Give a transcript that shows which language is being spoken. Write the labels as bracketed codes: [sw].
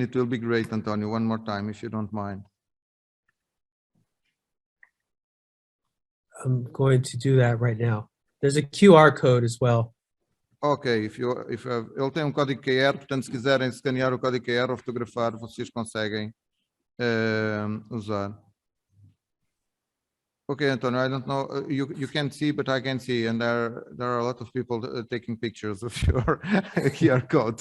[en] It will be great, Antonio. One more time, if you don't mind. I'm going to do that right now. There's a QR code as well. [pt] Ok, ele tem um código QR, portanto, se quiserem escanear o código QR ou fotografar, vocês conseguem usar. [en] Okay, Antonio, I don't know, you can't see, but I can see, and there are a lot of people taking pictures of your QR code.